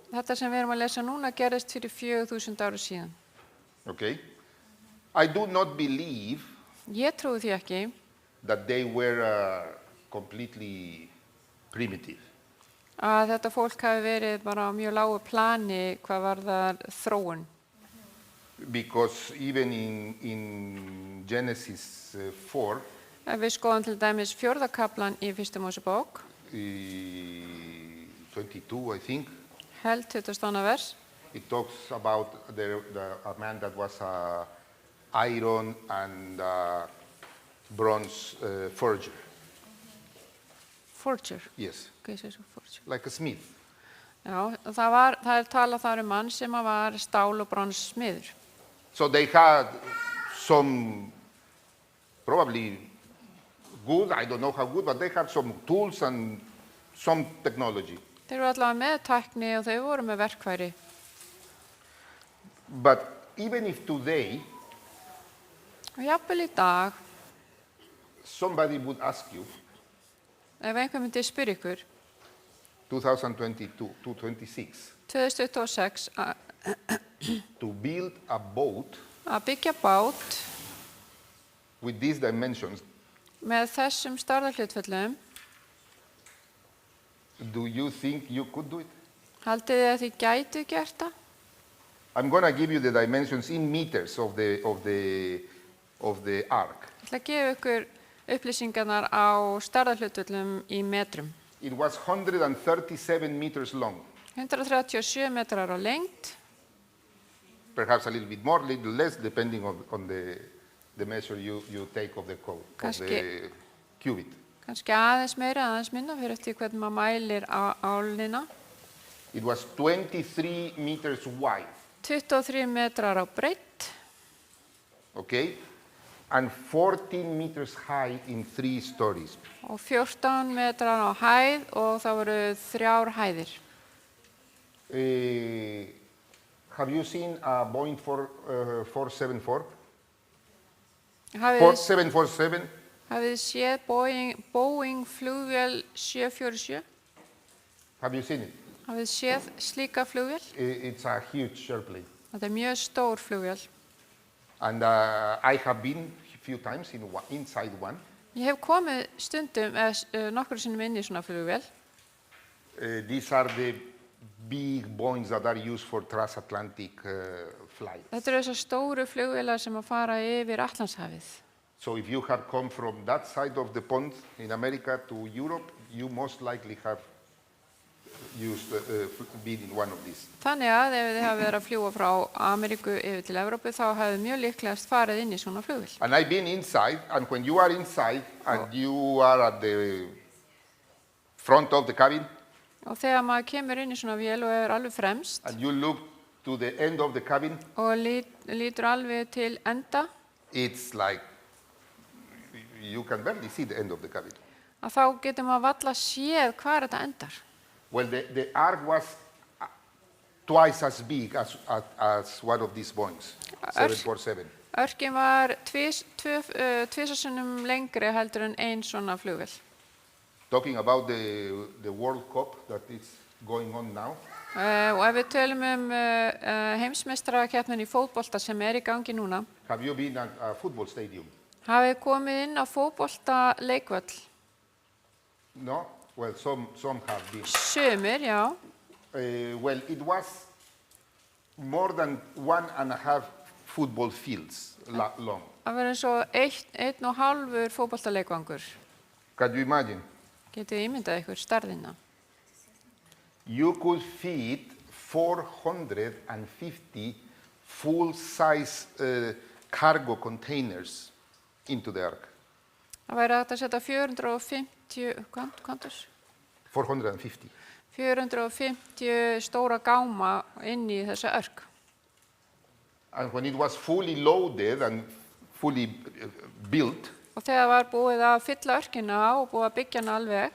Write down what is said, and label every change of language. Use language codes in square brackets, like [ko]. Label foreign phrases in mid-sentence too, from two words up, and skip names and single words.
[is] þetta sem við erum að lesa núna gerðist fyrir 4000 ára síðan. [en] Okay? I do not believe [is] Ég trúi því ekki [en] that they were completely primitive. [is] að þetta fólk hafi verið bara á mjög lágu plani hvað varðar þróun. [en] Because even in Genesis 4, [is] Ef við skoðum til dæmis 4. kaplan í 1. Mósebók, 22, [en] I think, [is] held 22. vers, [en] it talks about a man that was iron and bronze forger. forger. Yes, [is] Hvað segir svo forger? [en] like a smith. [is] Já, það talað þar mann sem var stál- og bronssmiður. [en] So they had some, probably good, I don't know how good, but they had some tools and some technology. [is] Þeir voru allavega með tækni og þau voru með verkfæri. [en] But even if today [is] Og jafnvel í dag, [en] somebody would ask you, [is] ef einhver myndi spyrja ykkur, [en] 2022, 2026, [is] 2026, [en] to build a boat [is] að byggja bát [en] with these dimensions, [is] með þessum stærðarhlutföllum, [en] do you think you could do it? [is] haldið þið að þið gætu gert það? [en] I'm going to give you the dimensions in meters of the ark. [is] Ég ætla að gefa ykkur upplýsingarnar á stærðarhlutföllum í metrum. [en] It was 137 meters long, [is] 137 metrar á lengd, [en] perhaps a little bit more, a little less, depending on the measure you take of the cubit. [is] kannski aðeins meira, aðeins minna, fyrir eftir hvernig maður mælir álina. [en] It was 23 meters wide, [is] 23 metrar á breidd [en] okay, and 14 meters high in 3 stories. [is] og 14 metrar á hæð og það voru 3 hæðir. [en] Have you seen a Boeing 474? [is] Hafið [en] 747? [is] þið séð Boeing flugvél 747? [en] Have you seen it? [is] Hafið þið séð slíka flugvél? [en] It's a huge airplane. [is] Þetta mjög stór flugvél. [en] And I have been a few times inside one. [is] Ég hef komið stundum nokkur sinnum inn í svona flugvél. [en] These are the big Boeings that are used for transatlantic flights. [is] Þetta eru þessar stóru flugvélar sem að fara yfir Atlantshafið. [en] So if you have come from that side of the pond in America to Europe, you most likely have been in one of these. [is] Þannig að ef þið hafa verið að fljúga frá Ameríku yfir til Evrópu þá hafið mjög líklegast farið inn í svona flugvél. [en] And I've been inside, and when you are inside and you are at the front of the cabin, [is] Og þegar maður kemur inn í svona vél og er alveg fremst [en] and you look to the end of the cabin, [is] og lítur alveg til enda, [en] it's like you can barely see the end of the cabin. [is] að þá getur maður valla séð hvar þetta endar. [en] Well, the ark was twice as big as one of these Boeings, 747. [is] Örkin var tvisvarsinnum lengri heldur en ein svona flugvél. [en] Talking about the World Cup that is going on now, [is] Og ef við tölum heimsmeistarakeppnin í fótbolta sem í gangi núna, [en] have you been at a football stadium? [is] hafið komið inn á fótbolta leikvöll? [en] No? Well, some have been. [is] Sumir, já. [en] Well, it was more than 1.5 football fields long. [is] Það verður eins og 1,5 fótboltaleikvangur. [en] Can you imagine? [is] Getið ímyndað ykkur stærðina. [en] You could fit 450 full-size cargo containers into the ark. [is] Það væri hægt að setja 450, kvantus? [en] 450. [is] 450 stóra gáma inn í þessa örk. [en] And when it was fully loaded and fully built, [is] Og þegar var búið að fylla örkina og búið að byggja hana alveg,